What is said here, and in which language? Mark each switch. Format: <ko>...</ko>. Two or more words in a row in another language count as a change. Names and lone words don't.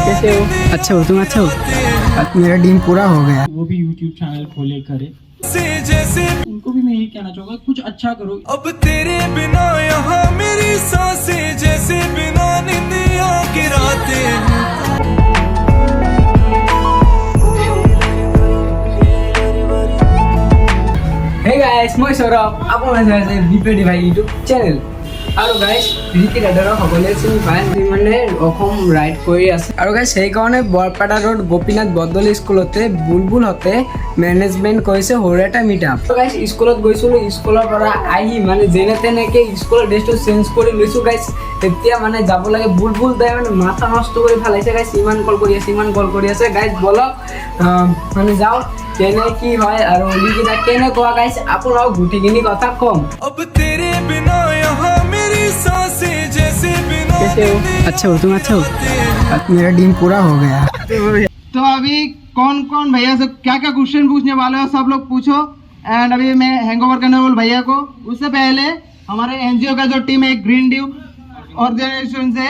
<hi>कैसे हो? अच्छे हो? तुम अच्छे हो? मेरा ड्रीम पूरा हो गया। वो भी</hi> <en>YouTube channel</en> <hi>खोले करे, उनको भी मैं यही कहना चाहूँगा कुछ अच्छा करो। अब तेरे बिना यहाँ मेरी सांसें जैसे बिना निंदिया की रातें।</hi> <en>Hey guys,</en> <as>মই সৌৰভ, আপোনালোকে চাই আছে বিপেডি ভাই</as> <en>YouTube channel.</en> <as>আৰু গাইজ ৰিকি ৰাইডাৰক সকলোৱে চিনি পায়, মানে অসম ৰাইড কৰি আছে। আৰু গাইজ সেইকাৰণে বৰপেটা ৰোড গোপীনাথ বৰদলৈ স্কুলতে বুলবুলহঁতে মেনেজমেণ্ট কৰিছে সৰু এটা মিটআপ। গাইজ স্কুলত গৈছিলোঁ, স্কুলৰ পৰা আহি মানে যেনে তেনেকৈ স্কুলৰ ড্ৰেছটো চেঞ্জ কৰি লৈছোঁ গাইজ। এতিয়া মানে যাব লাগে বুলবুল দাই মানে মাথা নষ্ট কৰি পেলাইছে গাইজ, ইমান কল কৰি আছে গাইজ। বলক মানে যাওঁ কেনে কি হয় আৰু লিকিটা কেনেকুৱা গাইজ আপোনাক গুটিখিনি কথা কম।</as> <hi>अब तेरे बिना यहाँ मेरी सांसें जैसे बिना कैसे हो? अच्छे हो? तुम अच्छे हो? मेरा ड्रीम पूरा हो गया। तो अभी कौन कौन भैया से क्या क्या क्वेश्चन पूछने वाले हो सब लोग पूछो। एंड अभी मैं हैंगओवर करने वाला भैया को। उससे पहले हमारे एनजीओ का जो टीम है ग्रीन ड्यू ऑर्गेनाइजेशन से,</hi>